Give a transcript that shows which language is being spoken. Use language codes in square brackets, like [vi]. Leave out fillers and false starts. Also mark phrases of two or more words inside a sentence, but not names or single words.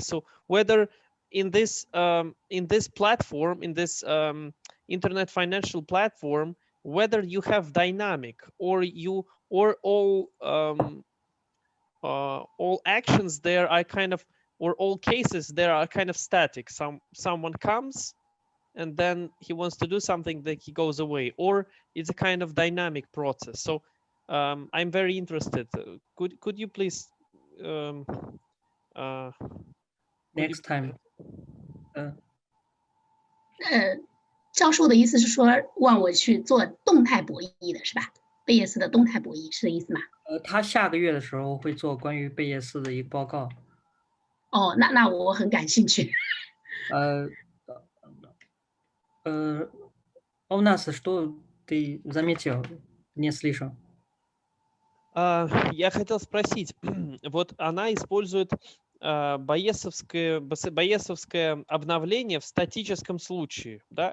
[en] So whether in this platform, in this internet financial platform, whether you have dynamic or all actions there are kind of, or all cases there are kind of static. Someone comes and then he wants to do something, that he goes away, or it's a kind of dynamic process. So I'm very interested. Could you please next time [zh] 教授的意思是说问我去做动态博弈的是吧？贝叶斯的动态博弈是这意思吗？他下个月的时候会做关于贝叶斯的一个报告。哦，那我很感兴趣。 [ru] У нас что ты заметил, не слышал? Я хотел спросить, вот она использует байесовское обновление в статическом случае, да?